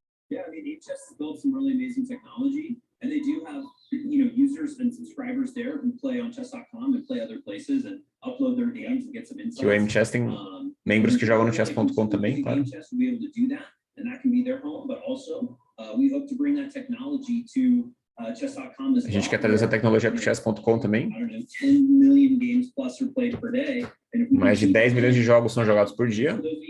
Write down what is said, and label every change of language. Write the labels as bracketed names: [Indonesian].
[English] Yeah, I mean, Chess has built some really amazing technology, and they do have, you know, users and subscribers there who play on Chess.com and play other places and upload their games and get some insights. [Portuguese] Que o Chess tem membros que jogam no Chess.com também, claro. [English] Chess will be able to do that. And that can be their home, but also we hope to bring that technology to Chess.com as well. [Portuguese] A gente quer trazer essa tecnologia para o Chess.com também. [English] 10 million games plus are played per day. [Portuguese] Mais de 10 milhões de jogos são jogados por dia.